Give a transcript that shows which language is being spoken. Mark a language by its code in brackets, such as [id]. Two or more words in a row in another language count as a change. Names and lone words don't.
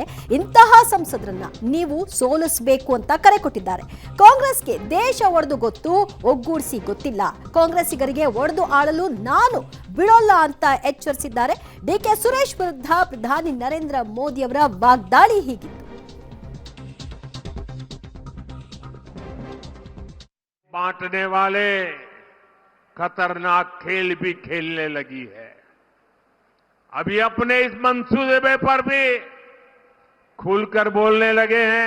[kn] ಇಂತಹ ಸಂಸದರನ್ನ ನೀವು ಸೋಲಿಸಬೇಕು ಅಂತ ಕರೆ ಕೊಟ್ಟಿದ್ದಾರೆ. ಕಾಂಗ್ರೆಸ್ಗೆ ದೇಶ ಒಡೆದು ಗೊತ್ತು, ಒಗ್ಗೂಡಿಸಿ ಗೊತ್ತಿಲ್ಲ, ಕಾಂಗ್ರೆಸ್ಸಿಗರಿಗೆ ಒಡೆದು ಆಳಲು ನಾನು ಬಿಡೋಲ್ಲ ಅಂತ ಎಚ್ಚರಿಸಿದ್ದಾರೆ. ಡಿಕೆ ಸುರೇಶ್ ವಿರುದ್ಧ ಪ್ರಧಾನಿ ನರೇಂದ್ರ ಮೋದಿ ಅವರ ವಾಗ್ದಾಳಿ ಹೀಗಿತ್ತು. [hi] बांटने वाले खतरनाक खेल भी खेलने लगी है. अभी अपने इस मंसूबे पर भी खुलकर बोलने लगे हैं.